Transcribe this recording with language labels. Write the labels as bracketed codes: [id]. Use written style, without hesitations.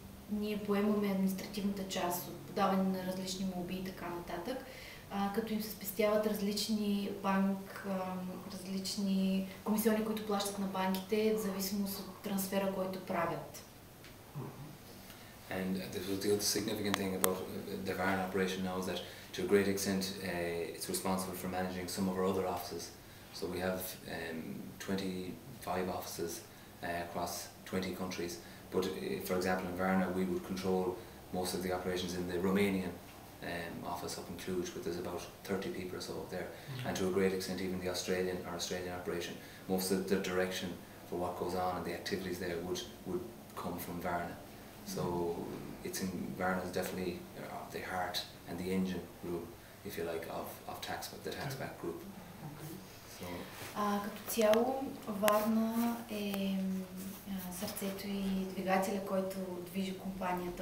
[bg] Ние поемаме административната част от подаване на различни молби и така нататък, като им се спестяват различни различни комисиони, които плащат на банките, в зависимост от трансфера, който правят. [en] And the other significant thing about the Varna operation now is that to a great extent it's responsible for managing some of our other offices. So we have 25 offices across 20 countries. But for example in Varna we would control most of the operations in the Romanian office up in Cluj, but there's about 30 people or so there. And to a great extent even the Australian operation, most of the direction for what goes on and the activities there would come from Varna. So Varna is definitely the heart and the engine room, if you like, of the TaxBack group. So. [bg] Като цяло Варна е сърцето и двигателя, който движи компанията.